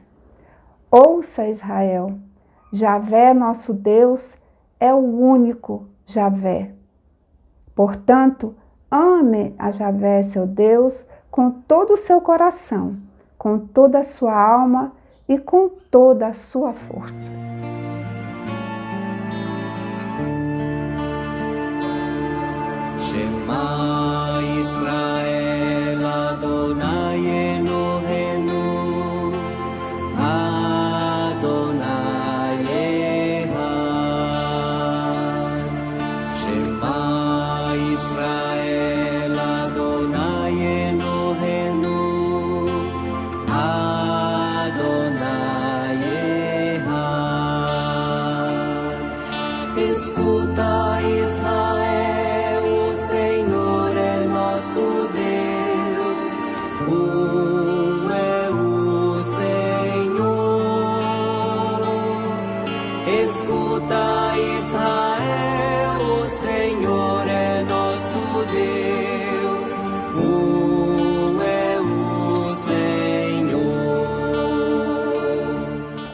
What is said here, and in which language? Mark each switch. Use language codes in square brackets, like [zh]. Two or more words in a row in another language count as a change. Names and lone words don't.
[pt] Ouça, Israel, Javé, nosso Deus, é o único Javé. Portanto, ame a Javé, seu Deus, com todo o seu coração, com toda a sua alma e com toda a sua força. [he] שמע ישראל אדוני אלוהינו אדוני אחד. שמע ישראל אדוני אלוהינו אדוני אחד. [pt] Escuta, Israel, o Senhor é nosso Deus, um é o Senhor. Escuta, Israel, o Senhor é nosso Deus, um é o Senhor.